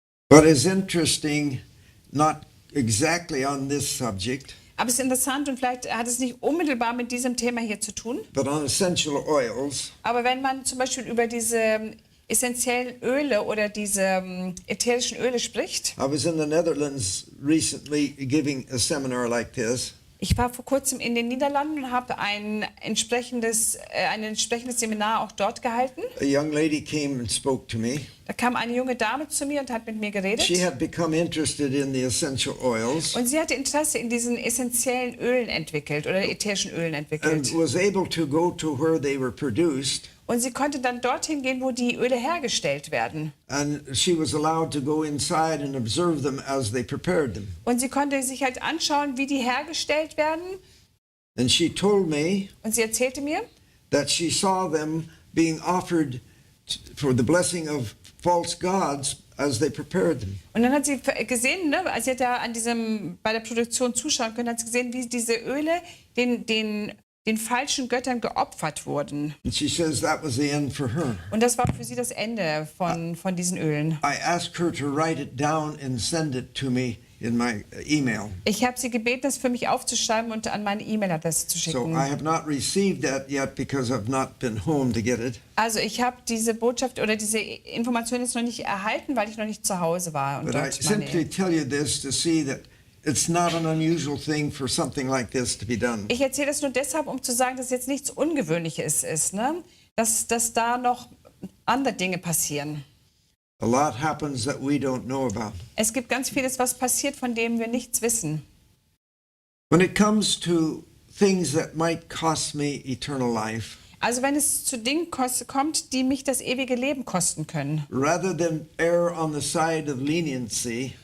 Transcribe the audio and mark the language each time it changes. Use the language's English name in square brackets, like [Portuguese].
[English] What is interesting, not exactly on this subject, [German] Aber es ist interessant und vielleicht hat es nicht unmittelbar mit diesem Thema hier zu tun. [English] but on essential oils, [German] Aber wenn man zum Beispiel über diese essentiellen Öle oder diese ätherischen Öle spricht. [English] I was in the Netherlands recently giving a seminar like this. [German] Ich war vor kurzem in den Niederlanden und habe ein entsprechendes Seminar auch dort gehalten. [English] A young lady came and spoke to me. [German] Da kam eine junge Dame zu mir und hat mit mir geredet. [English] She had become interested in the essential oils [German] Und sie hatte Interesse in diesen essentiellen Ölen entwickelt oder ätherischen Ölen entwickelt. [English] and was able to go to where they were produced. [German] Und sie konnte dann dorthin gehen, wo die Öle hergestellt werden. [English] And she was allowed to go inside and observe them as they prepared them. [German] Und sie konnte sich halt anschauen, wie die hergestellt werden. [English] And she told me [German] Und sie erzählte mir, [English] that she saw them being offered for the blessing of false gods as they prepared them. [German] und dann hat sie gesehen, ne, als sie da bei der Produktion zuschauen können, hat sie gesehen, wie diese Öle den falschen Göttern geopfert wurden. [English] And she says that was the end for her. [German] Und das war für sie das Ende von diesen Ölen. [English] I asked her to write it down and send it to me in my email. [German] Ich habe sie gebeten, das für mich aufzuschreiben und an meine E-Mail-Adresse zu [English] So [German] schicken. [English] I have not received that yet because I've not been home to get it. [German] Also ich habe diese Botschaft oder diese Information jetzt noch nicht erhalten, weil ich noch nicht zu Hause war. Und [English] But I [German] dort [English] simply tell you this to see that it's not an unusual thing for something like this to be done. [German] ich erzähle das nur deshalb, um zu sagen, dass jetzt nichts Ungewöhnliches ist, ne? Dass da noch andere Dinge passieren. [English] A lot happens that we don't know about. [German] Es gibt ganz vieles, was passiert, von dem wir nichts wissen. [English] When it comes to things that might cost me eternal life, [German] Also wenn es zu Dingen kommt, die mich das ewige Leben kosten können. [English] rather than err on the side of leniency,